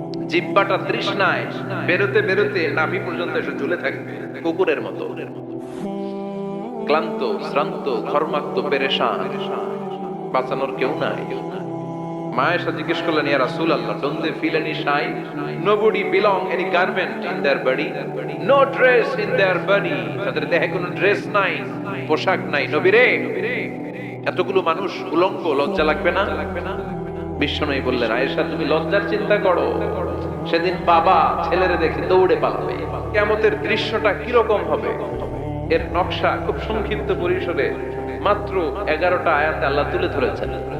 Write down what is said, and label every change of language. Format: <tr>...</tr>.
<bn>জিহ্বাটা তৃষ্ণায় বেরোতে বেরোতে নাভি পর্যন্ত এসে ঝুলে থাকবে কুকুরের মতো, ক্লান্ত শ্রান্ত ঘর্মাক্ত পেরেশান, বাঁচানোর কেউ নাই। মা এসে জিজ্ঞেস করলেন,</bn> <en>ইয়া রাসূলুল্লাহ, don't they feel any shy? Nobody belong any garment in their body, no dress in their body.</en> <bn>তাদের দেহে কোনো ড্রেস নাই, পোশাক নাই। নবী রে, এতগুলো মানুষ উলঙ্গ, লজ্জা লাগবে না? বিশ্বনবী বললেন, আয়েশা তুমি লজ্জার চিন্তা করো, সেদিন বাবা ছেলেরে দেখে দৌড়ে পালাবে। কিয়ামতের দৃশ্যটা কিরকম হবে এর নকশা খুব সংক্ষিপ্ত পরিসরে মাত্র 11টা আয়াতে আল্লাহ তুলে ধরেছেন।</bn>